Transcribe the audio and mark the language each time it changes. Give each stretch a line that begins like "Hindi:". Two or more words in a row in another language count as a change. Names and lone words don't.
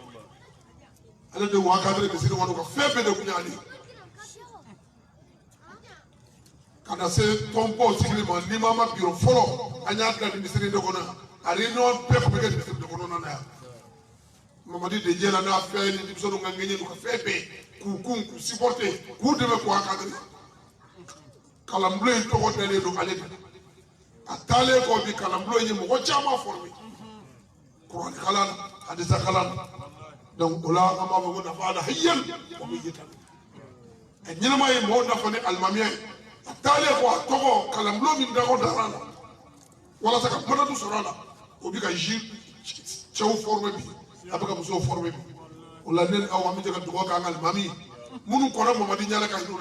Bambara: ale de wa kadiri misiri kɔnɔ ka fɛn bɛɛ de tun y'ale ka na se tɔnbɔ sigili ma n'i ma biro fɔlɔ an y'a bila nin misiri de kɔnɔ a réunion bɛɛ tun bɛ kɛ nin misiri de kɔnɔ na yan Mamadi de jɛla n'a fɛn ni denmisɛnninw ka ŋɛɲɛ n'u ka fɛn bɛɛ k'u kun k'u supporter k'u dɛmɛ k'u encadrer kalanbulon in tɔgɔ dalen don ale de a taalen kɔ bi kalanbulon in ye mɔgɔ caman formé kuranɛ kalan na hadisa kalan na donc o la an b'a fɔ ko
Arabic: نفعنا حيا وميتا
Bambara: a ɲɛnama ye mɔgɔw nafa ni alimamiya ye a taalen kɔ a tɔgɔ kalanbulon min dagɔ dara a la walasa ka madadu sɔrɔ a la o bɛ ka cɛw formé bi a bɛ ka musow formé bi o la ne ni aw an bɛ jɛ ka dugawu k'an ka alimami minnu kɔnɔ Mamadi ɲɛ ala ka hinɛ u